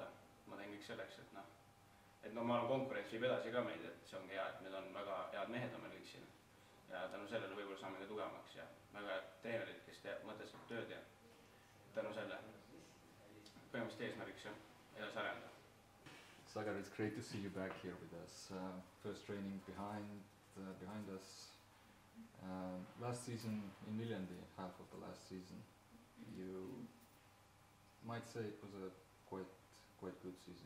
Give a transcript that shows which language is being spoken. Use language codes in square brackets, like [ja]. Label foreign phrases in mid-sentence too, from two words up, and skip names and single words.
[et] Ma teen kõik selleks, et ma arvan, konkurents viib edasi ka meid, et see ongi hea, et need on väga head mehed on meil kõik siin. Ja tänu sellele võib-olla saame ka tugevamaks ja väga head treenerid, kes mõtestavad tööd ja tänu selle põhimõtteliselt eesmärgiks edasi arendada. [en] Sagar, it's great to see you back here with us. First training behind us. Last season in Viljandi, half of the last season, you might say it was a quite good season.